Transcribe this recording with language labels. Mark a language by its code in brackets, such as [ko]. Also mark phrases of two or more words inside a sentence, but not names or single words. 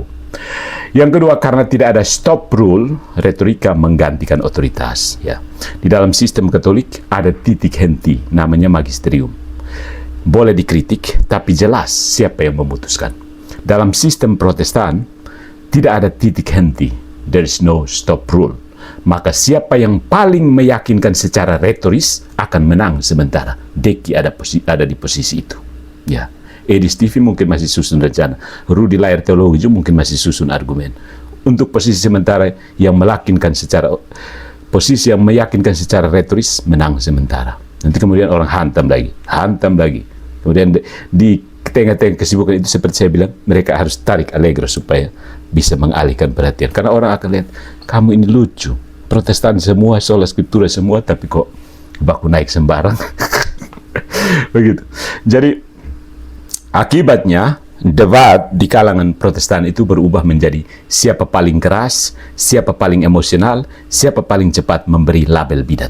[id] Yang kedua, karena tidak ada [en] stop rule, [id] retorika menggantikan otoritas. Ya, di dalam sistem Katolik ada titik henti, namanya magisterium. Boleh dikritik, tapi jelas siapa yang memutuskan. Dalam sistem Protestan tidak ada titik henti, [en] there is no stop rule. [id] Maka siapa yang paling meyakinkan secara retoris akan menang sementara. Deki ada di posisi itu. Ya. Edi Stevie mungkin masih susun rencana. Rudy layar teologi juga mungkin masih susun argumen. Untuk posisi sementara yang meyakinkan secara retoris menang sementara. Nanti kemudian orang hantam lagi. Kemudian di tengah-tengah kesibukan itu seperti saya bilang, mereka harus tarik Allegro supaya bisa mengalihkan perhatian. Karena orang akan lihat, kamu ini lucu. Protestan semua, [la] sola scriptura [id] semua, tapi kok baku naik sembarang. Begitu. Jadi akibatnya, debat di kalangan Protestan itu berubah menjadi siapa paling keras, siapa paling emosional, siapa paling cepat memberi label bidat.